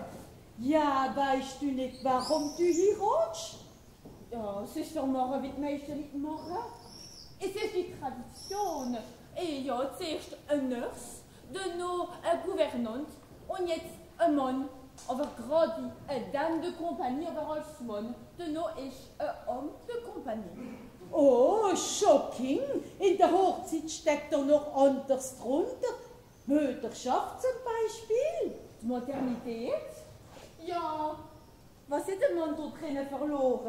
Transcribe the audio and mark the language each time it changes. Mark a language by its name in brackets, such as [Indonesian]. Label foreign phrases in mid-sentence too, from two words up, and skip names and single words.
[German] Ja, weißt du nicht, warum du heiratest? Ja, es ist doch morgen wie die meisten Leute machen. Es ist die Tradition. Ja, zuerst ein Nurse, dann noch eine Gouvernante und jetzt ein Mann Aber gerade eine [French] Dame de Compagnie [German] aber als Mann, de no ist ein [French] Homme de Compagnie. [English] Oh, shocking! [German] In der Hochzeit steckt doch noch anders drunter. Mütterschaft zum Beispiel. Die Modernität? Ja, was hat der Mann da drinnen verloren?